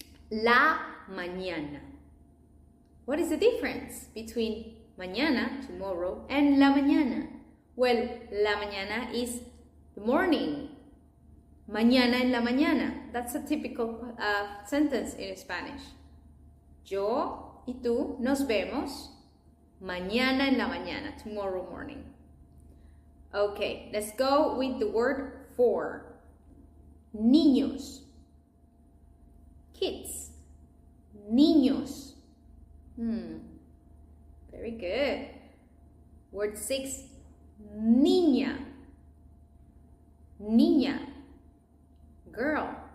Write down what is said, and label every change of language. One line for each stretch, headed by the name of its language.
Spanish: La mañana.
English: What is the difference between mañana, tomorrow, and la mañana? Well, la mañana is the morning.
Spanish: Mañana en la mañana.
English: That's a typical sentence in Spanish.
Spanish: Yo y tú nos vemos mañana en la mañana,
English: tomorrow morning. Okay, let's go with the word 4. Niños. Kids. Niños. Very good. Word 6. Niña. Niña. Girl.